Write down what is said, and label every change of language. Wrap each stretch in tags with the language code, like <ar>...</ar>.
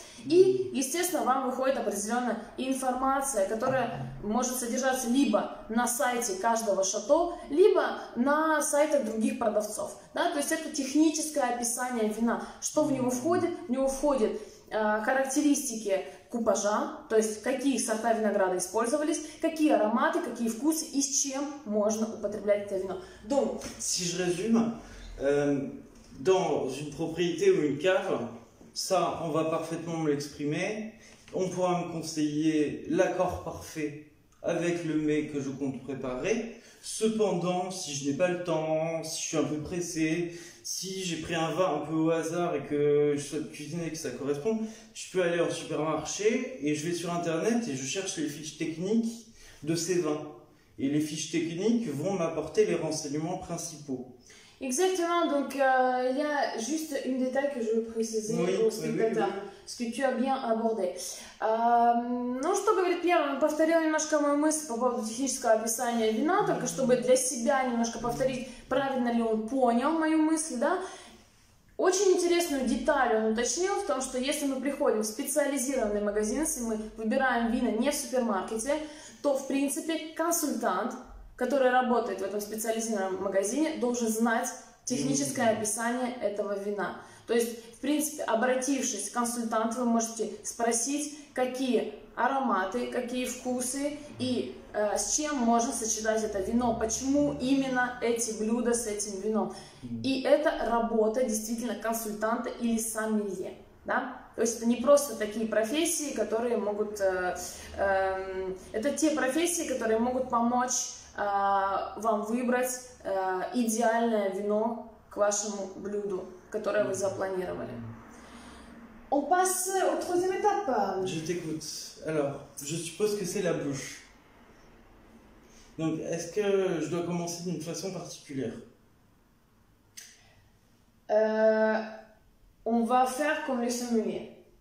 <ru>И, естественно, вам выходит определенная информация, которая может содержаться либо на сайте каждого шато, либо на сайтах других продавцов. Да? То есть это техническое описание вина. Что в него входит? В него входят характеристики купажа, то есть какие сорта винограда использовались, какие ароматы, какие вкусы и с чем можно употреблять это вино.</ru> <fr>Donc, si je résume, dans une propriété ou une cave, ça, on va parfaitement me l'exprimer. On pourra me conseiller l'accord parfait avec le mets que je compte préparer. Cependant, si je n'ai pas le temps, si je suis un peu pressé, si j'ai pris un vin un peu au hasard et que je souhaite cuisiner et que ça correspond, je peux aller en supermarché et je vais sur internet et je cherche les fiches techniques de ces vins. Et les fiches techniques vont m'apporter les renseignements principaux. exactement, donc il y a juste un détail que je veux préciser aux спектатeurs, ce que tu as bien abordé.</fr> <ru>Ну, что говорит первым, повторил немножко мою мысль по поводу технического описания вина, только чтобы для себя немножко повторить, правильно ли он понял мою мысль, да. Очень интересную деталь он уточнил в том, что если мы приходим в специализированный магазин, если мы выбираем вина не в супермаркете, то, в принципе, консультант, который работает в этом специализированном магазине, должен знать техническое описание этого вина. То есть, в принципе, обратившись к консультанту, вы можете спросить, какие ароматы, какие вкусы и с чем можно сочетать это вино, почему именно эти блюда с этим вином. И это работа действительно консультанта или сомелье. Да? То есть это не просто такие профессии, которые могут... это те профессии, которые могут помочь вам выбрать идеальное вино к вашему блюду, которое вы запланировали.</ru> <fr>On passe au troisième étape. Je t'écoute. Alors, je suppose que c'est la bouche. Donc, est-ce que je dois commencer d'une façon particulière? On va faire comme les sommeliers.</fr>